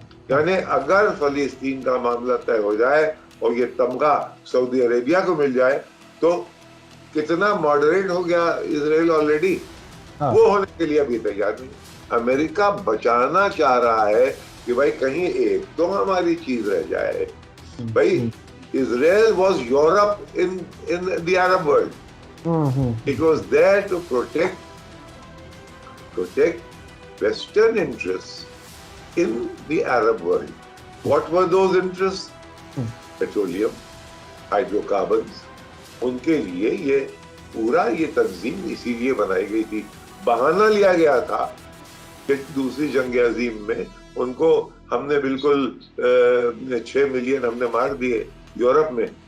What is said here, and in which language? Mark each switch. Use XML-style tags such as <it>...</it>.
<hi>यानी अगर फलस्तीन का मामला तय हो जाए और ये तमगा सऊदी अरेबिया को मिल जाए तो कितना मॉडरेट हो गया इजराइल ऑलरेडी, वो होने के लिए अभी तैयार नहीं। अमेरिका बचाना चाह रहा है कि भाई कहीं एक तो हमारी चीज रह जाए।</hi> <en>भाई Israel was Europe in the Arab world. It was there to protect Western interests in the Arab world. What were those interests? Petroleum, hydrocarbons.</en> <hi>उनके लिए ये पूरा ये तंजीम इसीलिए बनाई गई थी। बहाना लिया गया था कि दूसरी जंग अजीम में उनको हमने बिल्कुल 6 मिलियन हमने मार दिए यूरोप में।</hi>